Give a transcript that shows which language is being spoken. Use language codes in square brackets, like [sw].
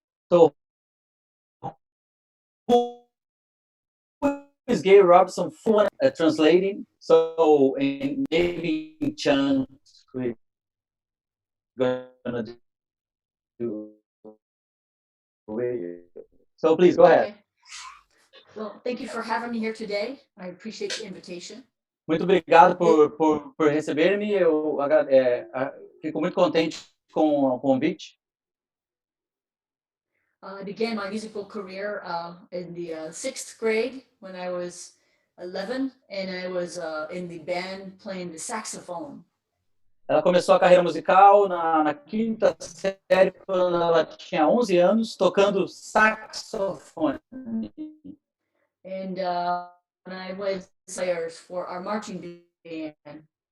[en] So, who is GAIL Robertson? Translating. So, maybe in chunks, we're gonna do. So, please go ahead. Okay. Well, thank you for having me here today. I appreciate the invitation. [pt] Muito obrigado por receber-me. Eu fico muito contente com o convite. [en] I began my musical career in the 6th grade when I was 11, and I was in the band playing the saxophone. [pt] Ela começou a carreira musical na quinta série, quando ela tinha 11 anos, tocando saxofone. [en] And when I was players for our marching band.